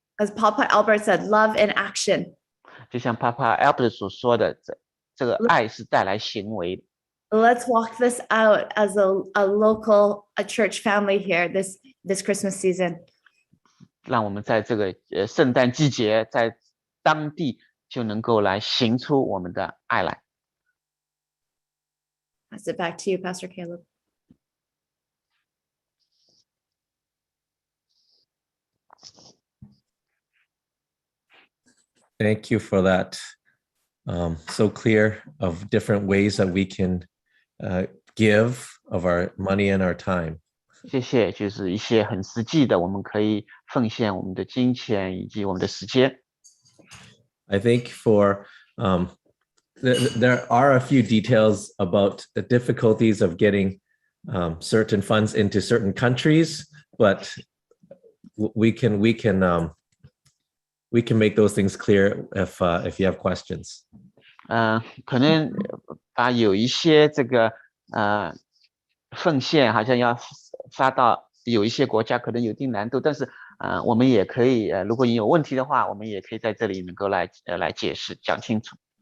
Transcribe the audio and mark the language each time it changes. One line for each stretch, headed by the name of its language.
English: As Papa Albert said, love in action.
Chinese: 就像 Papa Albert 所说的，这个爱是带来行为的。
English: Let's walk this out as a church family here this Christmas season.
Chinese: 让我们在这个圣诞季节，在当地就能够来行出我们的爱来。
English: Pass it back to you, Pastor Caleb. Thank you for that so clear of different ways that we can give of our money and our time.
Chinese: 谢谢，就是一些很实际的，我们可以奉献我们的金钱以及我们的时间。
English: I think for there are a few details about the difficulties of getting certain funds into certain countries, but we can make those things clear if you have questions.
Chinese: 可能把有一些这个奉献好像要发到有一些国家，可能有一定难度，但是我们也可以如果你有问题的话，我们也可以在这里能够来解释讲清楚。